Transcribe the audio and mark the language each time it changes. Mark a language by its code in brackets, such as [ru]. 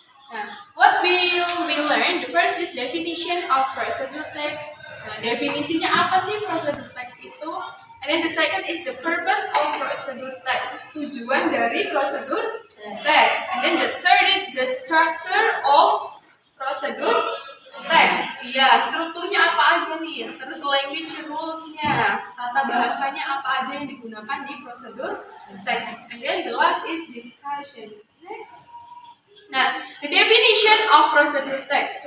[en] Nah, what will we learn? The first is definition of procedure text. [id] Nah, definisinya apa sih prosedur text itu? [en] And then the second is the purpose of procedure text. [id] Tujuan dari prosedur text. [en] And then the third is the structure of procedure text. [id] Iya, strukturnya apa aja nih? Terus language rules-nya, tata bahasanya apa aja yang digunakan di prosedur text. [en] And then the last is discussion. Next. Nah, the definition of procedure text.